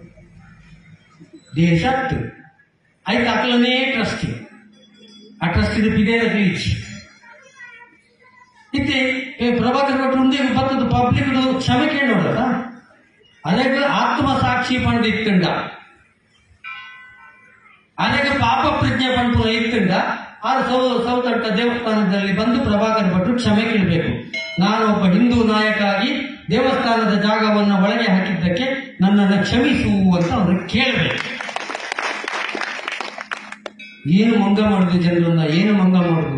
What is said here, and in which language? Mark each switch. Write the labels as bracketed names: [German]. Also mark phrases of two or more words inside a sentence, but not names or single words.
[Tulu] ದೇಶ ಅತ್ತು ಆಯ್ತು ಅಕ್ಲನೇ ಟ್ರಸ್ಟ್ ಆ ಟ್ರಸ್ಟ್ ಬಿದೇರ ರೀಚ್ ಇತ್ತೆ ಪ್ರಭಾಕರ್ ಭಟ್ರು ಮುಂದೆ ಬತ್ತದ ಪಬ್ಲಿಕ್ ಕ್ಷಮೆ ಕೇಳೋಡದ ಅದಕ್ಕೆ ಆತ್ಮಸಾಕ್ಷಿ ಪಂಡ ಇತ್ತಂಡ ಅದಕ್ಕೆ ಪಾಪ ಪ್ರಜ್ಞೆ ಪಂಡ ಇತ್ತಂಡ [Kannada] ಆ ಸೌತಡ್ಕ ದೇವಸ್ಥಾನದಲ್ಲಿ ಬಂದು ಪ್ರಭಾಕರ್ ಭಟ್ರು ಕ್ಷಮೆ ಕೇಳಬೇಕು. ನಾನು ಒಬ್ಬ ಹಿಂದೂ ನಾಯಕ ಆಗಿ ದೇವಸ್ಥಾನದ ಜಾಗವನ್ನು ಒಳಗೆ ಹಾಕಿದ್ದಕ್ಕೆ ನನ್ನನ್ನು ಕ್ಷಮಿಸು ಅಂತ ಅವ್ರಿಗೆ ಕೇಳಬೇಕು. ಏನು ಮಂಗ ಮಾಡುದು ಜನರನ್ನ, ಏನು ಮಂಗ ಮಾಡುದು?